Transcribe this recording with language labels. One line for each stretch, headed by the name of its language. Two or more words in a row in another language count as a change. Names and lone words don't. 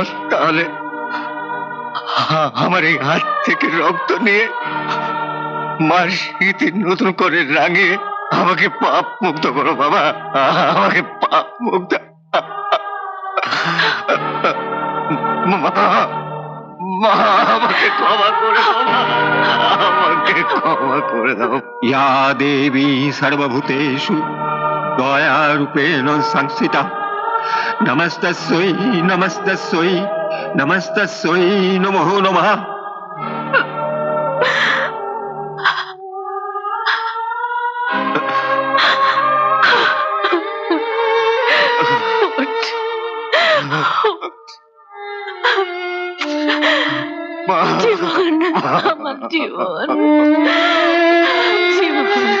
Bangla: তাহলে আমার এই হাত থেকে রক্ত নিয়ে মার স্মৃতি নতুন করে রাঙিয়ে আমাকে পাপ মুক্ত করো বাবা, আমাকে পাপ মুক্ত। মা, আমাকে ক্ষমা করে দাও, আমাকে ক্ষমা করে দাও।
Sanskrit: या देवी सर्वभूतेषु दयारूपेण संस्थिता नमस्तस्यै नमस्तस्यै नमस्तस्यै नमो नमः।
Bangla: মা, জীবন, আমার জীবন, জীবন।